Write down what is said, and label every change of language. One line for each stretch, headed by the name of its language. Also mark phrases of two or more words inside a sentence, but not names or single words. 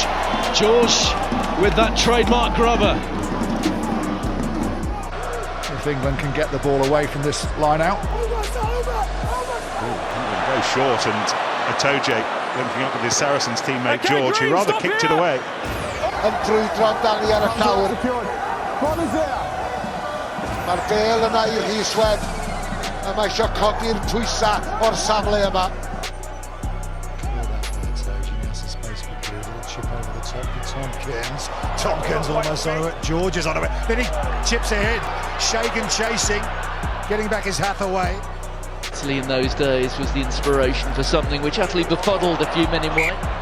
English: George with that trademark grubber. If England can get the ball away from this line out. Very short, and Itoje linking up with his Saracens teammate George, who rather kicked it away.
Welsh: Yn brwydro amdani ar y llawr. Mae'r bel yna i Rhys-Webb, a mae eisiau codi'r twysa o'r safle yma.
English: Tompkins almost on it. George is on it. Then he chips ahead. Shagan chasing, getting back his Hathaway. Italy in those days was the inspiration for something which utterly befuddled a few men in white.